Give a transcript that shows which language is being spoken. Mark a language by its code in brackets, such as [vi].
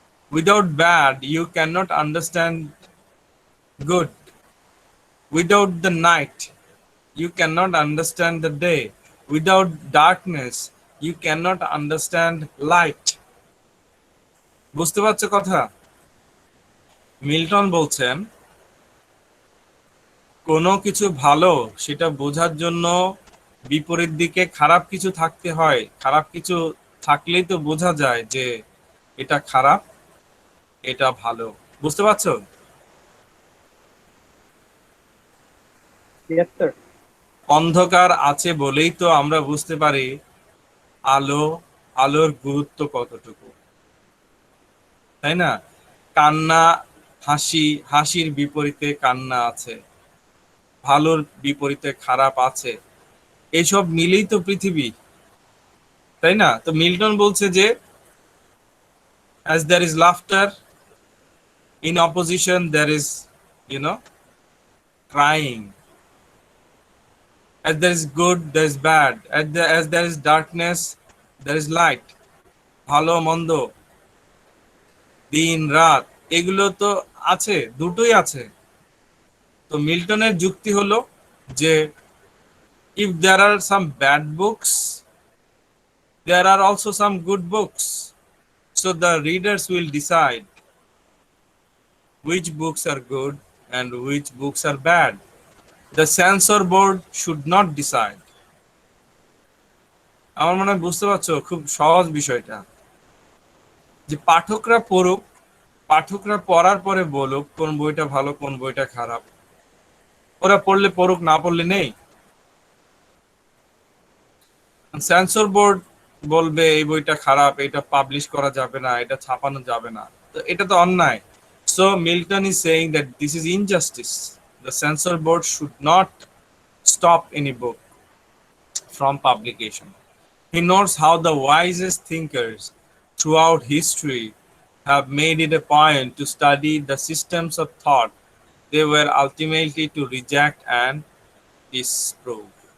[en] Without bad, you cannot understand good. Without the night, you cannot understand the day. Without darkness, you cannot understand light. [bn] বুঝতে পারছো কথা? Milton বলছেন কোনো কিছু ভালো সেটা বোঝার জন্য বিপরীত দিকে খারাপ কিছু থাকতে হয়, খারাপ কিছু থাকলেই তো বোঝা যায় যে এটা খারাপ, এটা ভালো। বুঝতে পারছো? [en] Yes, sir. [bn] অন্ধকার আছে বলেই তো আমরা বুঝতে পারি আলো, আলোর গুরুত্ব কতটুকু, তাই না? কান্না, হাসি, হাসির বিপরীতে কান্না আছে, ভালোর বিপরীতে খারাপ আছে, এইসব মিলেই তো পৃথিবী, তাই না? তো মিল্টন বলছে যে [en] as there is laughter, in opposition there is, you know, crying. As there is good, there is bad. As there is darkness, there is light. [bn] ভালো মন্দ, দিন রাত, এগুলো তো আছে, দুটোই আছে। তো মিল্টনের যুক্তি হলো যে [en] if there are some bad books, there are also some good books. So the readers will decide which books are good and which books are bad. The censor board should not decide. [bn] আমার মনে হয় বুঝতে পারছো খুব সহজ বিষয়টা, যে পাঠকরা পড়ুক, পাঠকরা পড়ার পরে বলুক কোন বইটা ভালো কোন বইটা খারাপ। ওরা পড়লে পড়ুক, না পড়লে নেই। সেন্সর বোর্ড বলবে এই বইটা খারাপ, এটা পাবলিশ করা যাবে না, এটা ছাপানো যাবে না, তো এটা তো অন্যায়। [en] So Milton is saying that this is injustice. The censor board should not stop any book from publication. He knows how the wisest thinkers throughout history have made it a point to study the systems of thought they were ultimately to reject and disprove.